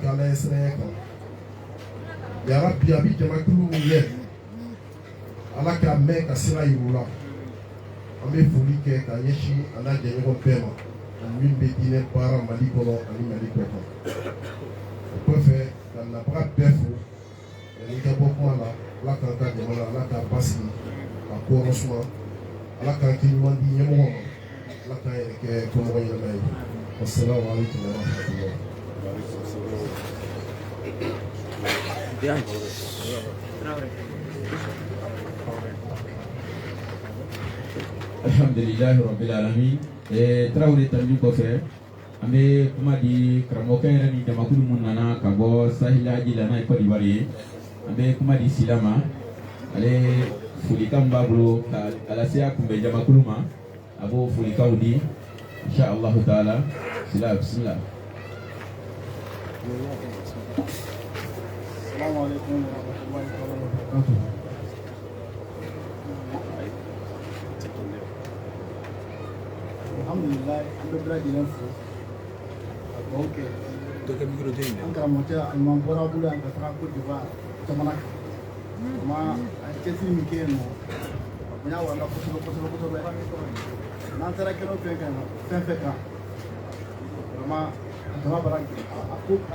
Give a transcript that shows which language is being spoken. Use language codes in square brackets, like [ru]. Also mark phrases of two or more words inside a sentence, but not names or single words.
[bm] ka Ala ye siranya kan yarabi a bɛ jamakulu min ye Ala k'a mɛn ka sira yir'u la an bɛ foli kɛ ka ɲɛsin a n'a jɛɲɔgɔn bɛɛ ma min bɛ diinɛ baara Mali kɔnɔ ani Mali kɔ kan o kɔfɛ ka nabaga bɛɛ fo yanni ka bɔ kuma la Ala k'an ka jamana Ala k'a basigi ka kɔrɔ suma Ala k'an kɛ ɲuman di ɲɛmɔgɔ ma Ala k'an yɛrɛ kɛ kɔmɔgɔ ɲɛnama ye [ar] السلام عليكم ورحمة الله. الحمد لله رب العالمين. [bm] Tarawele tanju kɔfɛ an bɛ kuma di karamɔgɔkɛ yɛrɛ ni jamakulu mun nana ka bɔ Sahila Jila n'a ye Côte d'Ivoire ye an bɛ kuma di Sila ma ale folikan min b'a bolo ka lase a kunbɛ jamakulu ma a b'o folikanw di [ar] إن شاء الله تعالى. [bm] Sila bismillah. [ar] السلام عليكم ورحمة الله وبركاته. الحمد لله, [bm] an bɛ bɛɛ lajɛlen fo ka dugawu kɛ an karamɔgɔcɛ Alimami bɔra bolo yan ka taga Côte d'Ivoire jamana kan vraiment a ye cɛsiri min kɛ yen nɔ a bonya wala kosɛbɛ kosɛbɛ kosɛbɛ n'an taara kɛnɛ o fɛn kan fɛn fɛn kan vraiment a jama bara a ko